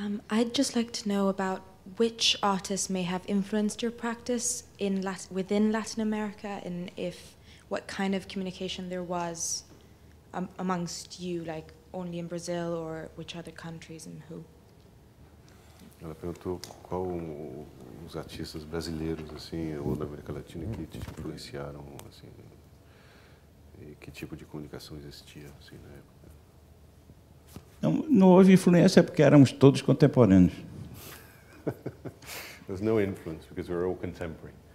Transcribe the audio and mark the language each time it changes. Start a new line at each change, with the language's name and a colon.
English: I'd just like to know about which artists may have influenced your practice within Latin America, and what kind of communication there was amongst you, like only in Brazil, or which other countries and who?
Portuguese: Ela perguntou qual os artistas brasileiros assim ou da América Latina que te influenciaram assim, e que tipo de comunicação existia assim na época. Não houve influência porque éramos todos contemporâneos.
English: There's no influence because we're all contemporary.